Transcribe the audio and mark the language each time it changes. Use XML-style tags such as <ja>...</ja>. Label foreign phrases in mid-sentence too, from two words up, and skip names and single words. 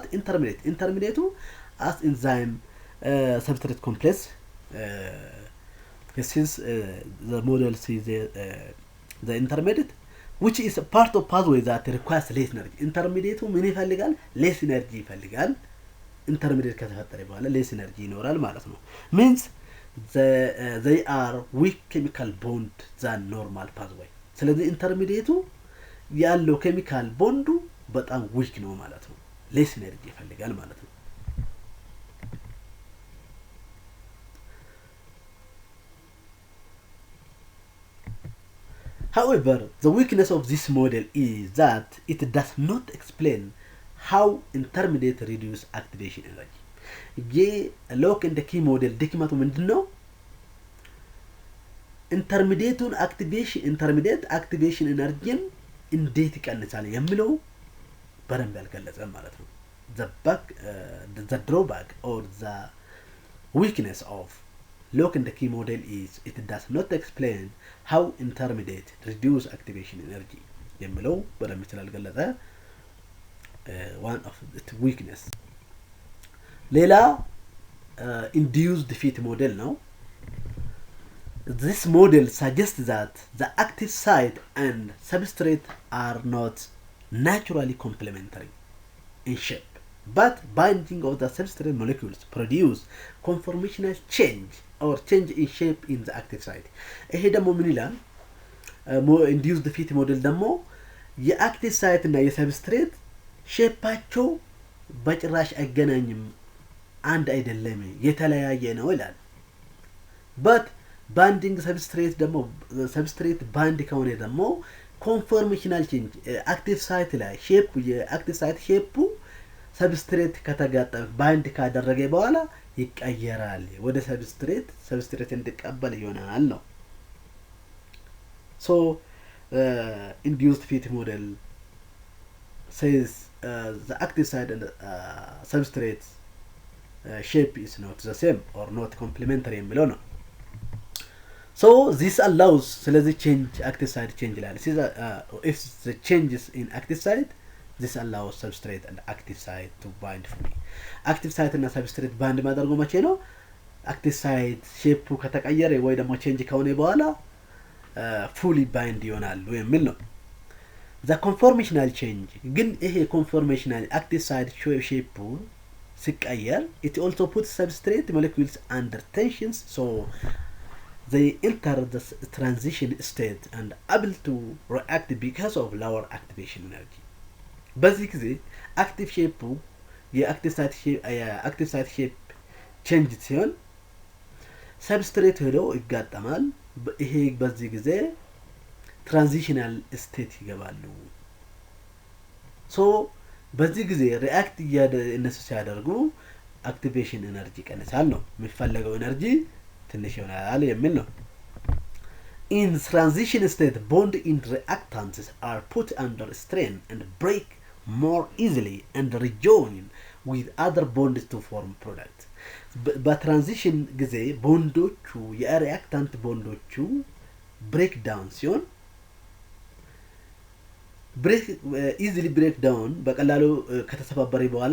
<en>intermediate as enzyme substrate complex. This is the model sees the intermediate which is a part of pathway that requires less energy. intermediate</en> <am>ምን ይፈልጋል?</am> <en>less energy ይፈልጋል። intermediate</en> <am>ከተፈጠረ በኋላ</am> <en>less energy</en> <am>ይኖራል ማለት ነው።</am> <en>means they are weak chemical bond than normal pathway. ስለዚህ intermediate ያለው chemical bond በጣም weak</en> <am>ነው ማለት ነው።</am> <en>less energy</en> <am>ይፈልጋል ማለት ነው።</am> <en>However, the weakness of this model is that it does not explain how intermediate reduce activation energy.</en> <am>የሎክ እንደ ኪ ሞዴል ድክመቱ ምንድነው?</am> <en>intermediate activation energiን</en> <am>እንዴት ይቀንሳል የሚለው በደንብ ያልገለጸ ማለት ነው።</am> <en>the drawback or the weakness of look in the key model is it does not explain how intermediate reduce activation energy</en> <am>የሚለው በደንብ ስላልገለጸ</am> <en>one of its weakness። ሌላ induced fit model ነው። this model suggests that the active site and substrate are not naturally complementary in shape, but binding of the substrate molecules produce conformational change or change in shape in the active site.</en> <am>ይሄ ደግሞ ምን ይላል?</am> <en>induced fit model</en> <am>ደግሞ የአክቲቭ ሳይት እና የሰብስትሬት ሼፓቸው በጭራሽ አይገናኝም፣ አንድ አይደለም፣ የተለያየ ነው ይላል።</am> <en>but binding substrate</en> <am>ደግሞ</am> <en>substrate bind</en> <am>ከሆነ ደግሞ</am> <en>conformational change active site</en> <am>ላይ ሼፕ የአክቲቭ ሳይት ሼፑ ሰብስትሬት ከተጋጠመ ባይንድ ካደረገ በኋላ ይቀየራል ወደ ሰብስትሬት እንዲቀበል ይሆናል ነው።</am> <en>so induced fit model says the active site and substrate shape is not the same or not complementary</en> <am>የሚለው ነው።</am> <en>So this allows ስለዚህ change active site change ይላል። If the changes in active site, this allows substrate and active site to bind fully. active site እና substrate bind</en> <am>ማድረጉ መቼ ነው?</am> <en>active site</en> <am>ሼፑ ከተቀየረ ወይ ደግሞ</am> <en>change</en> <am>ከሆነ በኋላ</am> <en>fully bind</en> <am>ይሆናሉ የሚል ነው።</am> <en>the conformational change</en> <am>ግን ይሄ</am> <en>conformational active site</en> <am>ሼፑ ሲቀየር</am> <en>it also puts substrate molecules under tensions, so they enter the transition state and able to react because of lower activation energy.</en> <am>በዚህ ጊዜ active ሼፑ</am> <en>የactive site</en> <am>ሼፕ change ሲሆን substrate ሄዶ ይጋጠማል። ይሄ በዚህ ጊዜ</am> <en>transitional state</en> <am>ይገባሉ። ሶ በዚህ ጊዜ ሪአክት እነሱ ሲያደርጉ</am> <en>activation energy</en> <am>ቀንሳል ነው የሚፈለገው ኤነርጂ ትንሽ ይሆናል የሚል ነው።</am> <en>in transition state bond in reactants are put under strain and break more easily and rejoin with other bonds to form product.</en> <am>በትራንዚሽን ጊዜ ቦንዶቹ የሪአክታንት ቦንዶቹ</am> <en>break down</en> <am>ሲሆን</am> <en>easily break down</en> <am>በቀላሉ ከተሰባበረ በኋላ</am>